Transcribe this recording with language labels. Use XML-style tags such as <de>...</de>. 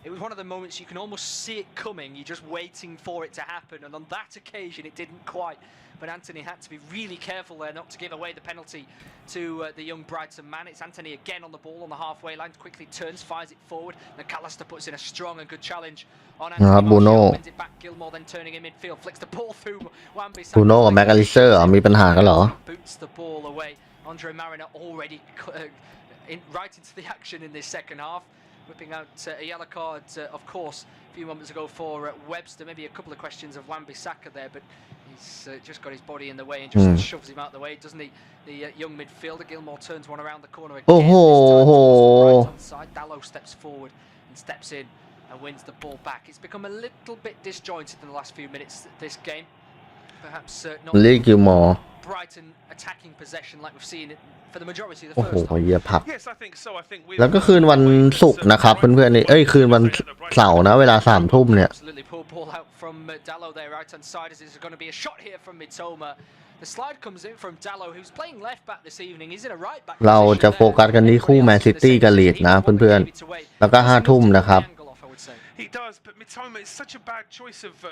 <en>One of the moments you can almost see it coming, you're just waiting for it to happen, and on that occasion it didn't quite. But Anthony had to be really careful there not to give away the penalty to the young Brighton man. It's Anthony again on the ball on the halfway line, quickly turns, fires it forward. McAllister puts in a strong and good challenge on Anthony. Bruno wins it back. Gilmore then turning in midfield, flicks the ball through Wan-Bissaka.</en> <th>Bruno กับ McAllister มีปัญหากันเหรอ</th> <en>Boots the ball away. Andre Mariner already right into the action in this second half. Whipping out a yellow card, of course, a few moments ago for Webster. Maybe a couple of questions of Wan-Bissaka there, but he's just got his body in the way and just shoves him out the way, doesn't he? The young midfielder, Gilmore turns one around the corner again. Right on side. Dalot steps forward and steps in and wins the ball back. It's become a little bit disjointed in the last few minutes this game. Perhaps not Brighton attacking possession like we've seen it for the majority of the first half.</en> <th>เหี้ยพับ</th> <en>Yes, I think so. I think</en> <th>แล้วก็คืนวันศุกร์นะครับเพื่อนๆนี่คืนวันเสาร์นะเวลา 3 ทุ่มเนี่ย</th> <en>Absolutely poor ball out from Dallo there, right hand side. As there's going to be a shot here from Mitoma. The slide comes in from Dallo, who's playing left back this evening. He's in a right back.</en> <th>เราจะโฟกัสกันที่คู่แมนซิตี้กับลีดนะเพื่อนๆแล้วก็ 5 ทุ่มนะครับ</th> <en>He does, but Mitoma is such a bad choice of</en>